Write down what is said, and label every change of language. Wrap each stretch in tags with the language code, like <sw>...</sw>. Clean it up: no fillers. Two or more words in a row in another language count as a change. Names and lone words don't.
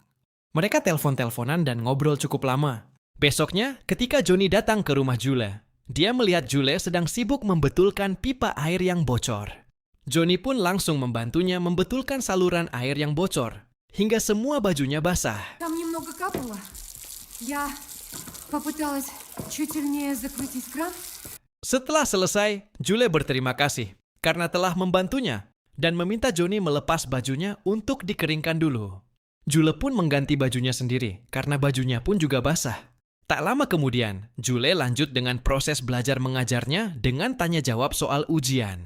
<id>Mereka telepon-teleponan dan ngobrol cukup lama. Besoknya, ketika Johnny datang ke rumah Jule, dia melihat Jule sedang sibuk membetulkan pipa air yang bocor. Johnny pun langsung membantunya membetulkan saluran air yang bocor, hingga semua bajunya basah.</id> <ru>Там немного капало. Я попыталась чуть сильнее закрутить кран.</ru> <id>Setelah selesai, Jule berterima kasih karena telah membantunya dan meminta Johnny melepas bajunya untuk dikeringkan dulu. Jule pun mengganti bajunya sendiri karena bajunya pun juga basah. Tak lama kemudian, Jule lanjut dengan proses belajar mengajarnya dengan tanya jawab soal ujian.</id>